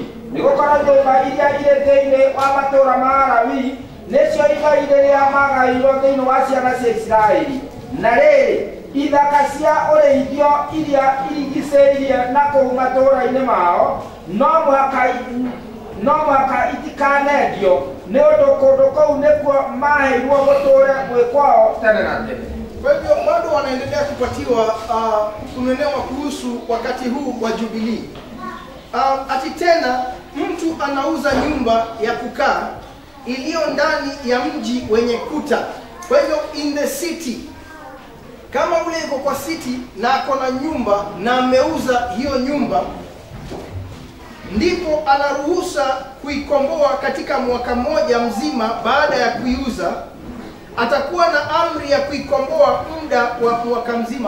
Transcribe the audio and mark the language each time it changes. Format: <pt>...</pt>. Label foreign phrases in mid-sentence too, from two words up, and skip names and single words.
<ki>Nĩgũkorwo nyũmba iria irĩ thĩinĩ wa matũũra ma Alawii nĩcio igai rĩrĩa magaĩirwo thĩinĩ wa ciana cia Isiraeli. Na rĩrĩ, ithaka cia ũrĩithio iria irigicĩirie na kũu matũũra-inĩ mao no mũhaka itikanendio, nĩ ũndũ kũndũ kũu nĩkuo maheirwo gũtũũre gwĩ kwao tene na tene.</ki> <sw>Kwa hivyo bado wanaendelea kupatiwa kunenewa kuhusu wakati huu wa Jubilee. Ati tena mtu anauza nyumba ya kukaa iliyo ndani ya mji wenye kuta. Kwa hivyo</sw> <en>in the city,</en> <sw>kama ule yuko kwa city na ako na nyumba na ameuza hiyo nyumba, ndipo anaruhusa kuikomboa katika mwaka mmoja mzima. Baada ya kuiuza, atakuwa na amri ya kuikomboa muda wa mwaka mzima.</sw>